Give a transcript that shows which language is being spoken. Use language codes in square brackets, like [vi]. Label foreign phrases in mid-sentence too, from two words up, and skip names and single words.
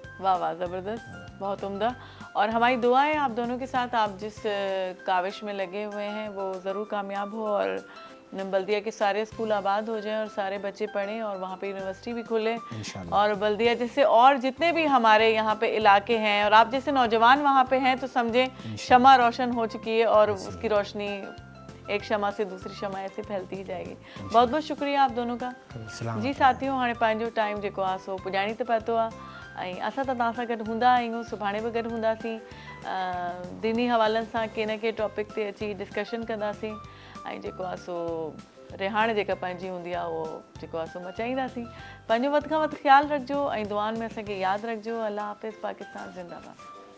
[ur] واہ واہ، زبردست، بہت عمدہ۔ اور ہماری دعا ہے آپ دونوں کے ساتھ، آپ جس کاوش میں لگے ہوئے ہیں وہ ضرور کامیاب ہو اور بلدیہ کے سارے اسکول آباد ہو جائیں اور سارے بچے پڑھیں اور وہاں پہ یونیورسٹی بھی کھلے اور بلدیہ جیسے اور جتنے بھی ہمارے یہاں پہ علاقے ہیں اور آپ جیسے نوجوان وہاں پہ ہیں تو سمجھیں شمع روشن ہو چکی ہے اور اس کی روشنی ایک شمع سے دوسری شمع ایسے پھیلتی ہی جائے گی. بہت بہت شکریہ آپ دونوں کا. جی ساتھیوں, [sd] हाणे पंहिंजो टाइम जेको आहे सो पुॼाणी त पतो आहे ऐं असां त तव्हां सां गॾु हूंदा आहियूं, सुभाणे बि गॾु हूंदासीं, दीनी हवालनि सां के न के टॉपिक ते अची डिस्कशन कंदासीं ऐं जेको आहे सो रिहाण जेका पंहिंजी हूंदी आहे उहो जेको आहे सो मचाईंदासीं। पंहिंजो वधि खां वधि ख़्यालु रखिजो ऐं दुआनि में असांखे यादि रखिजो। [ur] اللہ حافظ، پاکستان زندہ باد.